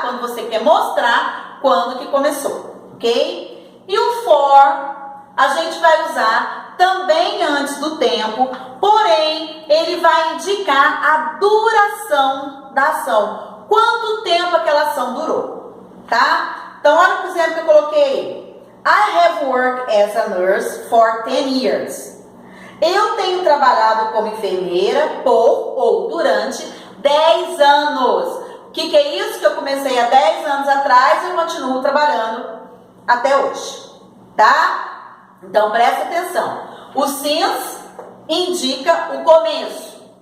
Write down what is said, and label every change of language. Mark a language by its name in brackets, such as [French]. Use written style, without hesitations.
[Portuguese] Quando você quer mostrar quando que começou, ok? E o for, a gente vai usar também antes do tempo, porém, ele vai indicar a duração da ação. Quanto tempo aquela ação durou, tá? Então, olha o exemplo que eu coloquei. [English] I have worked as a nurse for 10 years. [Portuguese] Eu tenho trabalhado como enfermeira por ou durante 10 anos. O que é isso? Que eu comecei há 10 anos atrás e eu continuo trabalhando até hoje, tá? Então, presta atenção. O since indica o começo.